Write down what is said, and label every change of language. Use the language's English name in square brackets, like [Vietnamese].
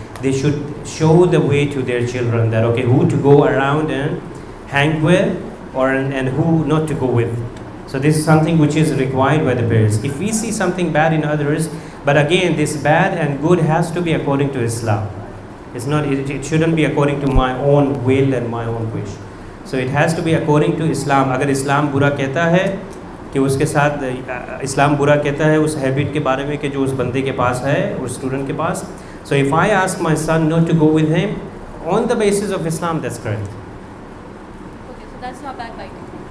[English] They should show the way to their children that who to go around and hang with and who not to go with. So this is something which is required by the parents. If we see something bad in others, but again this bad and good has to be according to Islam. It shouldn't be according to my own will and my own wish. So it has to be according to Islam. [Hindi] अगर इस्लाम बुरा कहता है कि उसके साथ इस्लाम बुरा कहता है उस हैबिट के बारे में कि जो उस बंदे के पास है उस स्टूडेंट के पास. [English] So if I ask my son not to go with him on the basis of Islam, that's correct. Okay, so that's not backbiting.